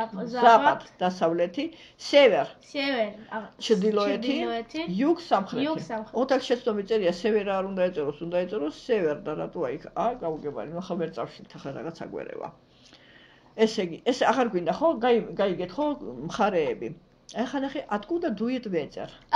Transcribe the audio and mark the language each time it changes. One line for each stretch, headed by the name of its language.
Russian: запад, დასავლეთი, север.
Georgian: ჩრდილოეთი, юг, სამხრეთი. ოთახ შეცდომი წერია, север არ უნდა ეწეროს, უნდა ეწეროს север და რატოა იქ? გაუგებარი, ახლა ვერ წავშლით, ახლა რაღაც აგვერევა. ესე იგი, ეს აღარ გვინდა ხო? გაიგეთ ხო მხარეები? ახლა ნახე,
Russian: откуда дует ветер?